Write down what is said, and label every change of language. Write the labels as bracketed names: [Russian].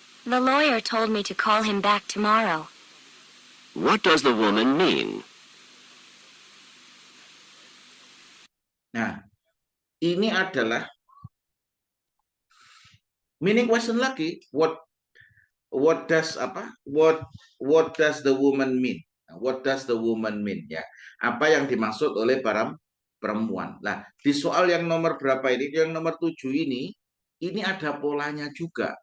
[English] The lawyer told me to call him back tomorrow. What does the woman mean? [Indonesian] Nah, ini adalah meaning question lagi. [English] What does the woman mean? What does the woman mean? [Indonesian] Ya, apa yang dimaksud oleh para perempuan? Nah, di soal yang nomor berapa ini? Yang nomor 7 ini ada polanya juga.